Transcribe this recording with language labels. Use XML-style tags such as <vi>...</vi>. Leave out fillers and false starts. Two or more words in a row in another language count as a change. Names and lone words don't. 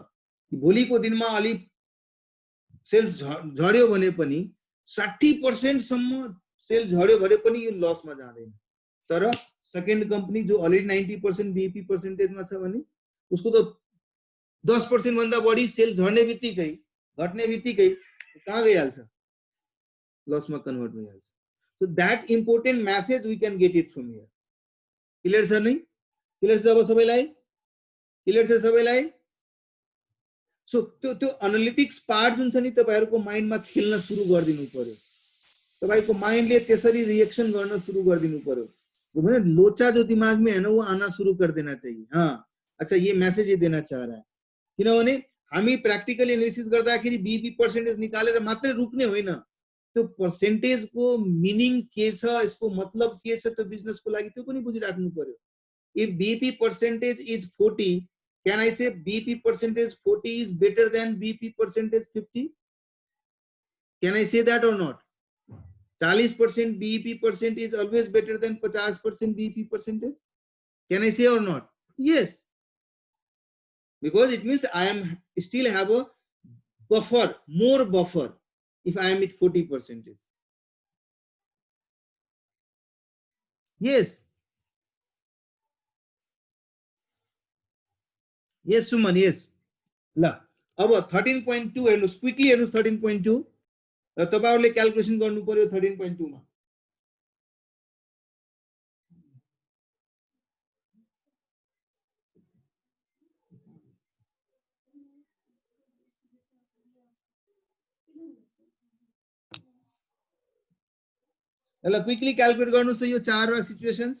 <ne>भोलिको दिनमा अलि सेल्स झड्यो भने पनि 60% सम्म सेल झड्यो भने पनि यो लसमा जाँदैन। तर</ne> <en>second company</en> <ne>जो अलरेडी 90%</ne> <en>BEP percentageमा</en> <ne>छ भने उसको त 10% भन्दा बढी सेल झर्ने बित्तिकै घट्ने बित्तिकै कहाँ गइहाल्छ, लसमा कन्भर्ट भइहाल्छ।</ne> <en>So that important message we can get it from here. Clear sir</en> <ne>नहीं? Clear छ अब सबैलाई? Clear छ सबैलाई? So त्यो</ne> <en>analytics part</en> <ne>जुन छ नि तपाईहरुको माइन्डमा खेल्न सुरु गर्दिनु पर्यो। तपाईको माइन्डले त्यसरी रिएक्सन गर्न सुरु गर्दिनु पर्यो।</ne> <hi>भने लोचा जो दिमाग में है ना वो आना शुरू कर देना चाहिए। हाँ अच्छा ये मैसेज ये देना चाह रहा है</hi> <ne>किनभने हामी प्र्याक्टिकली एनालिसिस गर्दाखेरि</ne> <en>BEP percentage</en> <ne>निकालेर मात्रै रुक्ने होइन, त्यो पर्सेन्टेजको मिनिङ के छ, यसको मतलब के छ त्यो बिजनेसको लागि, त्यो पनि बुझिराख्नु पर्यो।</ne> <en>if BEP percentage is 40, can I say बीईपी percentage 40 is better than बीईपी percentage 50? Can I say that or not? 40% बीईपी percent is always better than 50% बीईपी percentage. Can I say or not? Yes. Because it means I am still have a buffer, more buffer, if I am at 40%. Yes. Yes, Suman, yes.</en> <ne>ल अब 13.2 हेर्नुस्, क्विकली हेर्नुस् 13.2 र तपाईहरुले क्याल्कुलेसन गर्नु पर्यो 13.2 मा। ल</ne> <en>quickly calculate</en> <ne>गर्नुस् त यो चारवटा सिचुएसन्स।</ne>